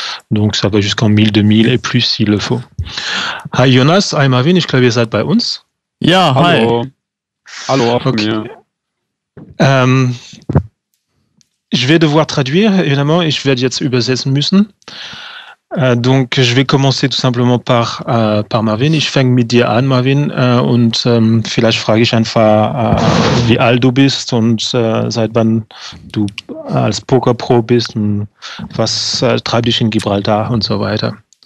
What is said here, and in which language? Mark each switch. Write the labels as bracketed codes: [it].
[fr] Donc ça va jusqu'en 1000, 2000 et plus s'il le faut. [de] Hi Jonas, hi Marvin, ich glaube ihr seid bei uns. Ja, Hallo. hi. Hallo auch von Okay. mir. [fr] Je vais devoir traduire, évidemment, et je [de] werde jetzt übersetzen müssen. [fr] Donc, je vais commencer tout simplement par Marvin. [de] Ich fange mit dir an, Marvin, und vielleicht frage ich einfach, wie alt du bist und seit wann du als Pokerpro bist und was treibt dich in Gibraltar und so weiter.